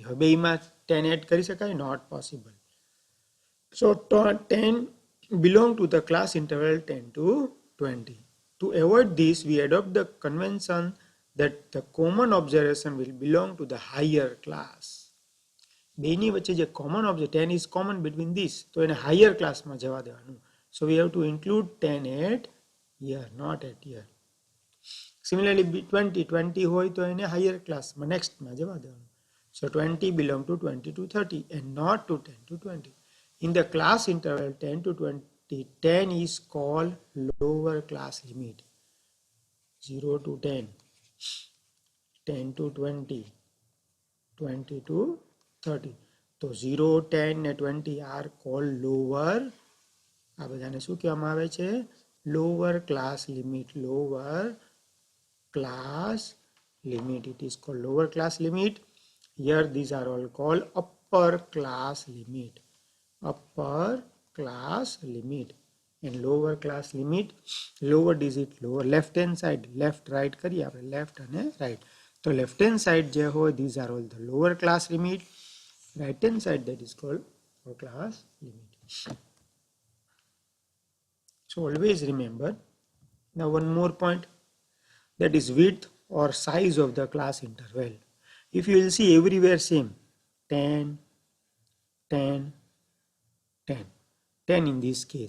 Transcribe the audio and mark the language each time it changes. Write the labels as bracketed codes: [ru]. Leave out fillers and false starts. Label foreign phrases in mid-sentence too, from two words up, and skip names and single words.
[gu] હવે બેયમાં 10 એડ કરી શકાય? [en] Not possible. So 10 belong to the class interval 10 to 20. To avoid this, we adopt the convention that the common observation will belong to the higher class. [gu] બેની વચ્ચે જે [en] common object 10 is common between this, [gu] તો એને [en] higher class [gu] માં જવા દેવાનું. [en] So we have to include 10 at here, not at here. [gu] Similarly, 20 હોય તો એને [en] higher class [gu] માં nextમાં જવા દેવાનું. [en] So 20 belong to 20 to 30 and not to 10 to 20. In the class interval 10 to 20, 10 is called lower class limit. 0 to 10, 10 to 20, 20 to 30. So 0, 10 and 20 are called lower. [gu] આ બધાને શું કહેવામાં આવે છે? [en] Lower class limit. Lower class limit. It is called lower class limit. Here these are all called upper class limit. Upper class limit. And lower class limit, lower digit, lower left hand side, left right [gu] કરીએ આપણે [en] left અને right. [gu] તો [en] left hand side [gu] જે હોય, [en] these are all the lower class limit. Right hand side, that is called upper class limit. So always remember. Now one more point, that is width or size of the class interval. If you will see everywhere same, 10, 10, 10, 10 in this case.